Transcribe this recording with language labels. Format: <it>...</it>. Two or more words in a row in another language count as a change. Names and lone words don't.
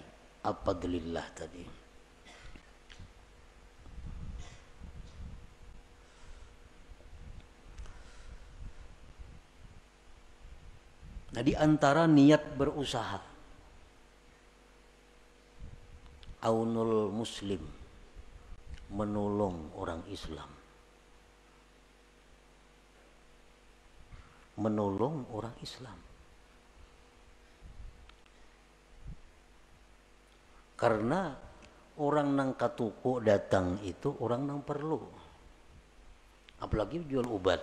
<id>Fadlillah tadi. Nah, di antara niat berusaha,</id> <ar>عون المسلم,</ar> <id>menolong orang Islam, menolong orang Islam. Karena orang nang katuku datang itu orang nang perlu, apalagi jual obat.</id>